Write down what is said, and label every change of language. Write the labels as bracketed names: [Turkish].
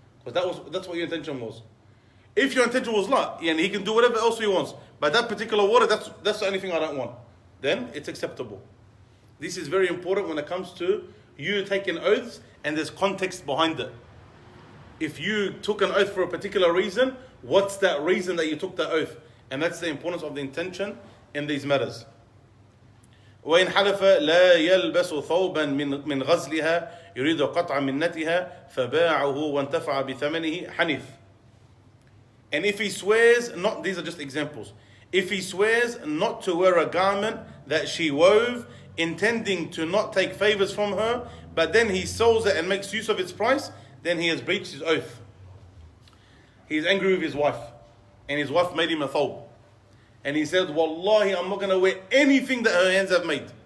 [English] Because that's what your intention was. If your intention was not, and he can do whatever else he wants, but that particular water, that's the only thing I don't want, then it's acceptable. This is very important when it comes to you taking oaths and there's context behind it. If you took an oath for a particular reason, what's that reason that you took that oath? And that's the importance of the intention in these matters. [Arabic] وإن حلف لا يلبس ثوبا من غزلها يريد قطع منتها فباعه وانتفع بثمنه حنث. [English] And if he swears not, these are just examples. If he swears not to wear a garment that she wove, intending to not take favors from her, but then he sells it and makes use of its price, then he has breached his oath. He is angry with his wife, and his wife made him a thawb. And he said, Wallahi, I'm not going to wear anything that her hands have made.